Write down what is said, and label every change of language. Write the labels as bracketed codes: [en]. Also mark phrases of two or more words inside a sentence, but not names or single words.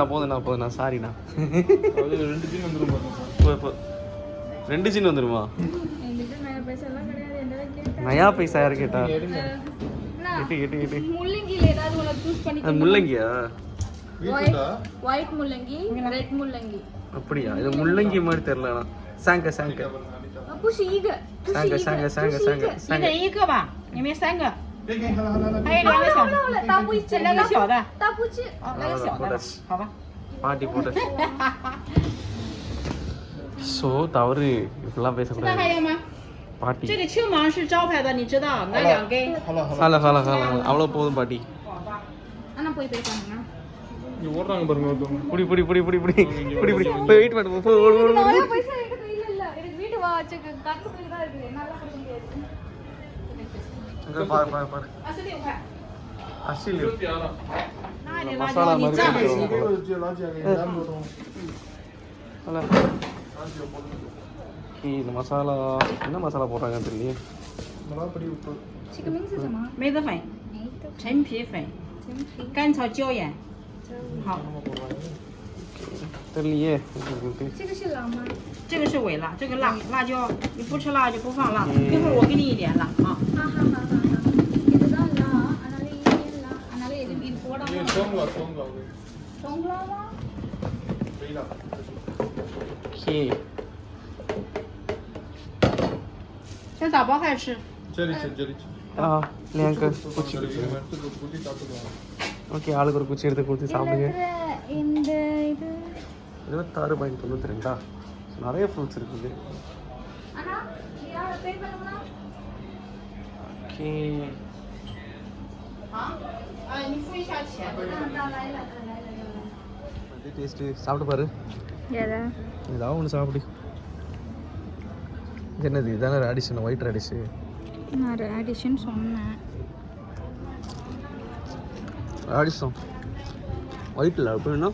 [ta] போதுண்ணா சாரிண்ணா 2 ஜின் வந்துருமா என்கிட்ட நான் பைசாலாம் கிடையாது என்னடா கேட்டேன் நயா பைசா யாரு கேட்டா அண்ணா, எட்டு முள்ளங்கில ஏதாவது ஒன்று சூஸ் பண்ணி அது முள்ளங்கியா ஒயிட் முள்ளங்கி ரெட் முள்ளங்கி அப்படியா இது முள்ளங்கி மாதிரி தெரியலண்ணா [zh] 尝尝不是一个，不是一个，一人一个吧，里面3个，还有2个小的，大不这2个小的，大不吃。哦，那个小的，好吧。 [ta] பாட்டி போட்டு ஸோ தவறு இப்படிலாம் [zh] 这个 [ta] பேசக்கூடாது [zh] 还有吗？ [ta] பாட்டி [zh] 这个青芒是招牌的，你知道？那2根。 [ta] ஹலோ அவ்வளோ போதும் பாட்டி அண்ணா போய் பே பண்ணுங்க. புடி வெயிட் பண்ணு நிறைய பைசா என்கிட்ட கையில இல்ல. எனக்கு வீட்டு வாட்சுக்கு கட்டுக்கு தான் இருக்கு. என்னால கொடுக்க முடியாது. பாரு [zh] 26 块。 [ta] அசில் [zh] 那你 [ta] மசாலா [zh] 你 [ta] மாதிரி [zh] 这样 [ta] போட்டு ஹலோ இந்த மசாலா என்ன மசாலா போடுறாங்கன்னு தெரியல [zh] 这个名字什么？梅子粉、陈皮粉、甘草椒盐。好， [ta] தெரியலையே [zh] 这个是辣吗？这个是尾辣，这个辣椒你不吃辣就不放辣，一会儿我给你一点辣啊。 [ta] இதுதான் லா. அதனால இது லா. அதனால இது போடாம. சொங்கலாமா? ஓகே [zh] 先打包开吃。 [ta] ஆ லேங்க குச்சி ஓகே ஆளுக்கு ஒரு குச்சி எடுத்து கொடுத்து சாப்பிடுங்க இந்த இது 26.92 நிறைய ஃப்ரூட்ஸ் இருக்குது அண்ணா யார பே பண்ணுமா? ஓகே [zh] 好，你付一下钱。 [ta] அது டேஸ்ட்டு சாப்பிட்டு பாரு எதா? ஏதாவது ஒன்று சாப்பிடு இது என்னது இதான ரேடிஷன் [en] white radish [ta] நான் ரேடிஷன் சொன்னேன். ரேடிஷன் ஒயிட்டில் அப்படின்னா